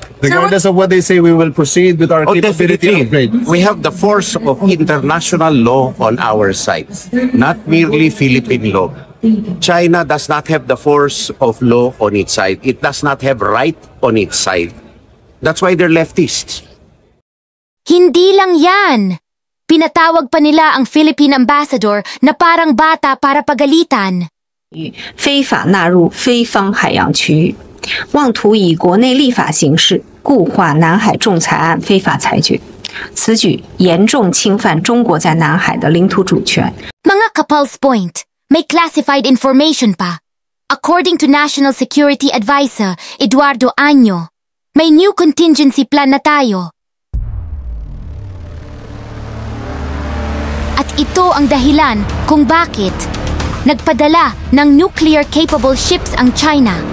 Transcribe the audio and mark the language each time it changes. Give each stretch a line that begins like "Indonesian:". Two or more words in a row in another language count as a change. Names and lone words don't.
English: Regardless of what they say, we will proceed with our capability upgrade. We have the force of international law on our side, not merely Philippine law. China does not have the force of law on its side. It does not have right on its side. That's why they're leftists.
Filipino: Hindi lang yan! Pinatawag pa nila ang
English: Philippine ambassador
Filipino: na parang bata para pagalitan.
Chinese: 非法纳入非方海洋区域，妄图以国内立法形式固化南海仲裁案非法裁决，此举严重侵犯中国在南海的领土主权。
Filipino: Mga ka-Pulse Point, may
English: classified information
Filipino: pa.
English: According to National Security Advisor Eduardo Año,
Filipino: may
English: new contingency plan
Filipino: na tayo. At ito ang dahilan kung bakit nagpadala ng
English: nuclear-capable ships
Filipino: ang China.